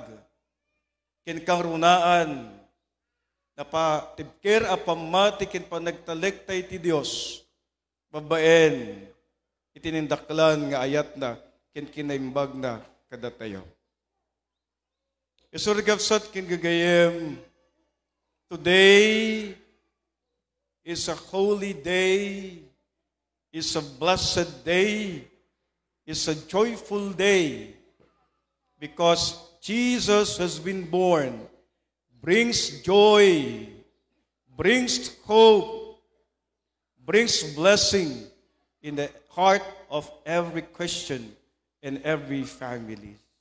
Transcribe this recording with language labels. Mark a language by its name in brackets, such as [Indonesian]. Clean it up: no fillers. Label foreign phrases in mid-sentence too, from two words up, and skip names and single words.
[Iloko] Ken karunaan, napatibker apamati ken panagtalek tay ti Dios, babaen, itinindaklan nga ayat na, ken kinaimbag na kada tayo. Isurgapsat ken gagayem, [English] today is a holy day, is a blessed day, is a joyful day because Jesus has been born, brings joy, brings hope, brings blessing in the heart of every Christian and every family.